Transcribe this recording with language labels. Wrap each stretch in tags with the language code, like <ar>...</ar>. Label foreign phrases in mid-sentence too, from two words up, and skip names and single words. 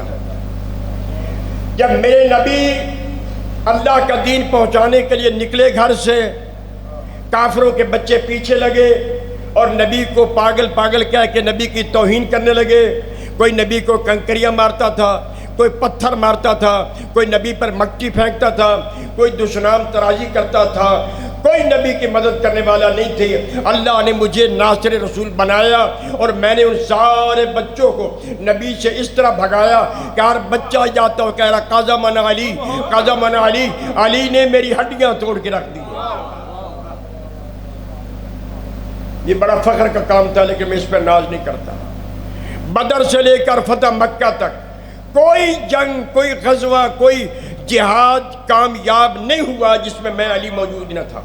<ur>جب میرے نبی اللہ کا دین پہنچانے کے لیے نکلے گھر سے، کافروں کے بچے پیچھے لگے اور نبی کو پاگل پاگل کہہ کے نبی کی توہین کرنے لگے، کوئی نبی کو کنکریاں مارتا تھا، کوئی پتھر مارتا تھا، کوئی نبی پر مٹی پھینکتا تھا، کوئی دشنام ترازی کرتا تھا، کوئی نبی کی مدد کرنے والا نہیں تھی۔ اللہ نے مجھے ناصر رسول بنایا اور میں نے ان سارے بچوں کو نبی سے اس طرح بھگایا کہ ہر بچہ جاتا ہو کہہ رہا</ur> <ar>قاضا من علی، قاضا من علی،</ar> <ur>علی نے میری ہڈیاں توڑ کے رکھ دی۔ یہ بڑا فخر کا کام تھا، لیکن میں اس پر ناز نہیں کرتا۔ بدر سے لے کر فتح مکہ تک کوئی جنگ، کوئی غزوہ، کوئی جہاد کامیاب نہیں ہوا جس میں علی موجود نہ تھا۔</ur>